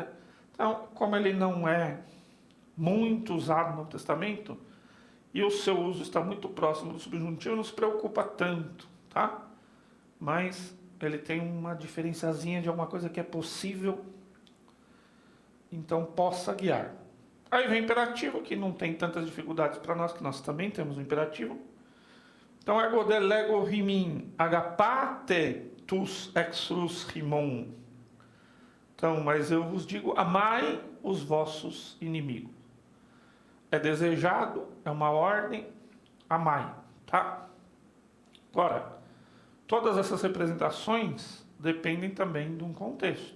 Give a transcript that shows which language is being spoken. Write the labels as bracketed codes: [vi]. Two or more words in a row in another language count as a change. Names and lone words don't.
[pt] Então, como ele não é muito usado no Novo Testamento, e o seu uso está muito próximo do subjuntivo, não se preocupa tanto, tá? Mas ele tem uma diferenciazinha de alguma coisa que é possível, então possa guiar. Aí vem o imperativo, que não tem tantas dificuldades para nós, que nós também temos o imperativo. Então, [el] ἐγὼ δὲ λέγω ὑμῖν, ἀγαπᾶτε τοὺς ἐχθροὺς ὑμῶν. [pt] Então, mas eu vos digo, amai os vossos inimigos. É desejado, é uma ordem, amai, tá? Agora, todas essas representações dependem também de um contexto.